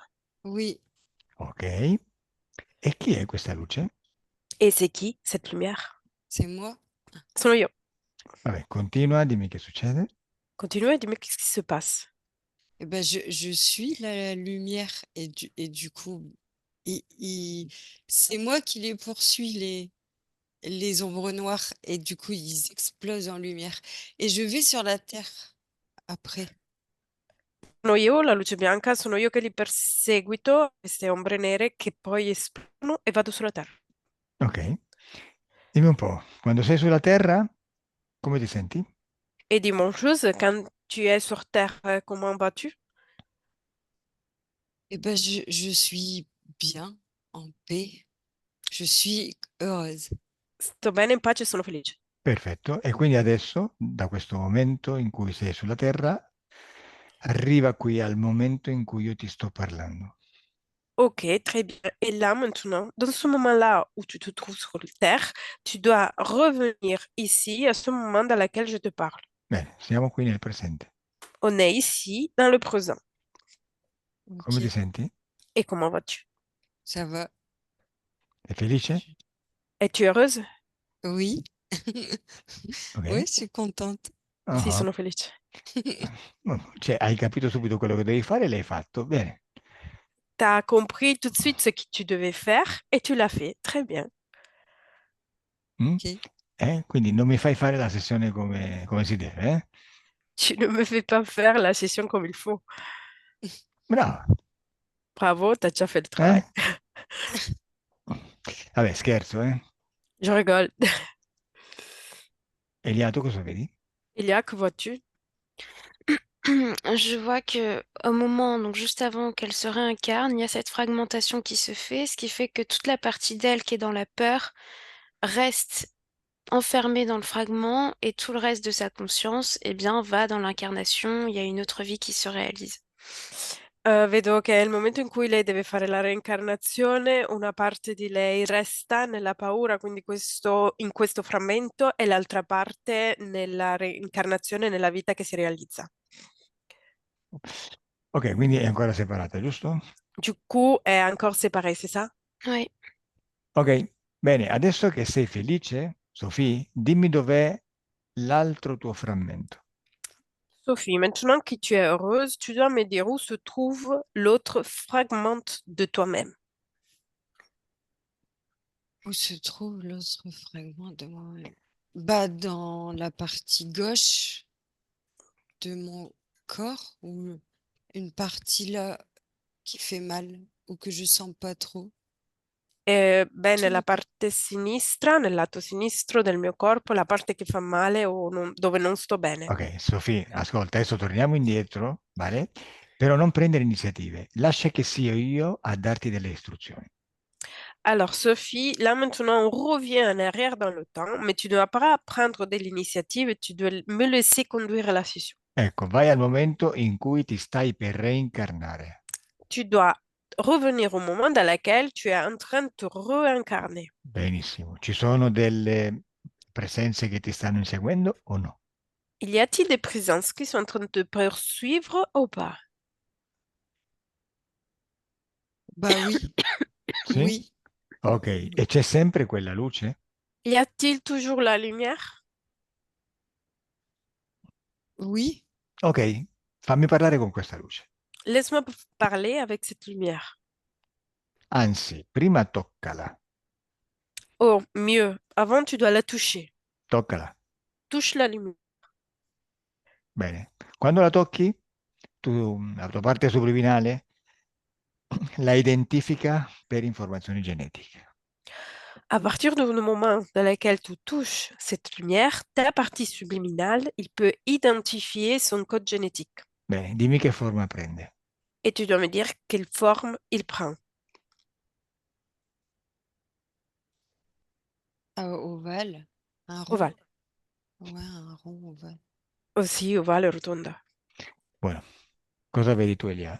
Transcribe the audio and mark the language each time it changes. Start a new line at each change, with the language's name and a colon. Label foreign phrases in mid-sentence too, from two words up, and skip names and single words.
French: Oui,
Italian: Ok. E chi è questa luce?
French: Et c'est qui cette lumière? c'est moi.
Italian: Sono io. Vabbè, continua, dimmi che succede.
French: Continue et dis-moi qu'est-ce qui se passe. Eh ben, je suis la lumière et du coup, c'est moi qui les poursuis, les ombres noires, et du coup, ils explosent en lumière. Et je vais sur la terre après.
Italian: Sono io, la luce bianca, sono io che li perseguito, queste ombre nere che poi esplodono e vado sulla terra. Ok. Dimmi un po', quando sei sulla Terra, come ti senti?
French: Et dis-moi une chose, quand tu es sur terre, comment vas-tu? Eh ben, je suis bien, en paix. Je suis heureuse.
Italian: Sto bene, in pace e sono felice. Perfetto. E quindi adesso, da questo momento in cui sei sulla Terra, arriva qui al momento in cui io ti sto parlando.
French: Ok, très bien. Et là, maintenant, dans ce moment-là où tu te trouves sur terre, tu dois revenir ici, à ce moment dans lequel je te parle.
Italian: Bene, siamo qui nel presente.
French: On est ici, dans le présent.
Italian: Come ti
French: Ok,
Italian: senti?
French: Et comment vas-tu? ça va.
Italian: Sei felice?
French: Es-tu heureuse? Oui. Oui, Ok. je suis contente.
Italian: Sì, Ah, sono felice. cioè, hai capito subito quello che devi fare e l'hai fatto. Bene.
French: Tu as compris tout de suite ce que tu devais faire et tu l'as fait. Très bien. Mm?
Italian: Ok. Quindi non mi fai fare la sessione come si deve, eh?
French: Tu ne me fais pas faire la session comme il faut.
Italian: Brava,
French: Bravo, tu as déjà fait le
Italian: eh?
French: travail.
Italian: Vabbè, scherzo, eh?
French: Je rigole.
Italian: Elia, tu cosa vedi?
French: Elia, que vois-tu? Je vois que au moment, donc juste avant qu'elle se réincarne, il y a cette fragmentation qui se fait, ce qui fait que toute la partie d'elle qui est dans la peur reste enfermée dans le fragment et tout le reste de sa conscience, eh bien, va dans l'incarnation. Il y a une autre vie qui se réalise.
Italian: Vedo che nel momento in cui lei deve fare la reincarnazione, una parte di lei resta nella paura, quindi in questo frammento, e l'altra parte nella reincarnazione, nella vita che si realizza. Ok, quindi è ancora separata, giusto?
French: Du coup, è encore séparé, c'est ça? Oui.
Italian: Ok, bene, adesso che sei felice, Sofì, dimmi dov'è l'altro tuo frammento.
French: Sophie, maintenant que tu es heureuse, tu dois me dire où se trouve l'autre fragment de toi-même. Où se trouve l'autre fragment de moi-même? Bah, dans la partie gauche de mon corps, ou une partie là qui fait mal ou que je sens pas trop.
Italian: Beh,
French: Tout
Italian: nella
French: le corps.
Italian: parte sinistra, nel lato sinistro del mio corpo, la parte che fa male o dove non sto bene. Ok, Sofì, ascolta, adesso torniamo indietro, vale? Però non prendere iniziative, lascia che sia io a darti delle istruzioni.
French: Alors, Sophie, là maintenant, on revient en arrière dans le temps, mais tu ne dois pas prendre de l'initiative, tu dois me laisser conduire la session.
Italian: Ecco, vai al momento in cui ti stai per reincarnare.
French: Tu dois revenir au moment dans lequel tu es en train de te réincarner.
Italian: Benissimo. Ci sono delle presenze che ti stanno inseguendo o no?
French: Il y a-t-il des présences qui sont en train de te poursuivre ou pas? Bah oui,
Italian: Sì?
French: oui.
Italian: Ok, e c'è sempre quella luce?
French: Y a-t-il toujours la lumière? Oui,
Italian: Ok, fammi parlare con questa luce.
French: Laisse-moi parler avec cette lumière.
Italian: Anzi, prima toccala,
French: Oh, mieux, avant tu dois la toucher.
Italian: toccala.
French: Touche la lumière.
Italian: Bene. Quando la tocchi, la tua parte subliminale la identifica per informazioni genetiche.
French: À partir du moment dans lequel tu touches cette lumière, ta partie subliminale, il peut identifier son code génétique.
Italian: Bene, dimmi che forma prende.
French: Et tu dois me dire quelle forme il prend. ovale, un rond.
Italian: Ovale.
French: Ouais, un rond ovale. Aussi ovale rotonda.
Italian: Buono. Cosa vedi tu, Elia?